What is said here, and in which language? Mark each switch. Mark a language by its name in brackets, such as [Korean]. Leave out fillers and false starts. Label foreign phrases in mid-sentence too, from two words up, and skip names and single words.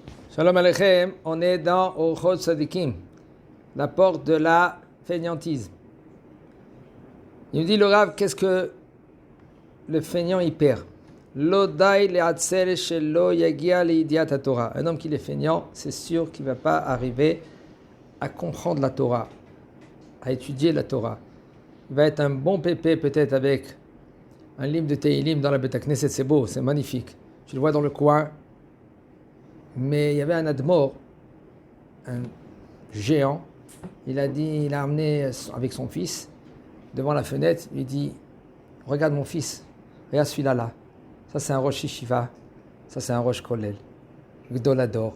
[Hebrew] Shalom Aleichem, [French] on est dans Orchot Sadikim, la porte de la fainéantise. Il nous dit le Rav, qu'est-ce que le fainéant y perd? [Hebrew] L'odai le'atzel shelo yagia leidiat Torah. [French] Un homme qui est fainéant, c'est sûr qu'il ne va pas arriver à comprendre la Torah, à étudier la Torah. Il va être un bon pépé peut-être avec un livre de Teilim dans la [Hebrew] Beit Knesset, [French] c'est beau, c'est magnifique. Tu le vois dans le coin. Mais il y avait un admor, un géant, il a amené avec son fils devant la fenêtre, il dit « Regarde mon fils, regarde celui-là là, ça c'est un [Hebrew] roche Yeshiva, [French] ça c'est un [Hebrew] roche Kollel, [French] Gdolador.